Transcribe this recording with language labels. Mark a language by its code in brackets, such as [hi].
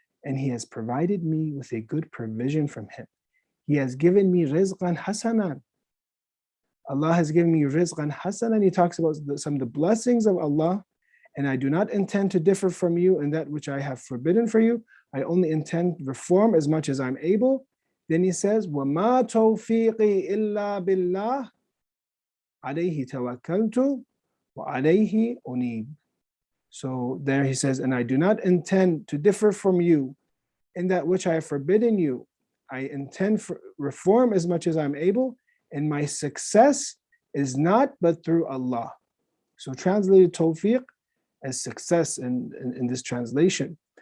[en] and He has provided me with a good provision from Him. He has given me rizqan hasanan. Allah has given me rizqan hasanan. He talks about some of the blessings of Allah, and I do not intend to differ from you in that which I have forbidden for you. I only intend reform as much as I'm able. Then He says, [ar] وَمَا تَوْفِيقِي إِلَّا بِاللَّهِ عَلَيْهِ تَوَكَّلْتُ وَعَلَيْهِ أُنِيبُ. [en] So there He says, and I do not intend to differ from you in that which I have forbidden you. I intend for reform as much as I'm able, and my success is not but through Allah. So translated tawfiq as success in this translation.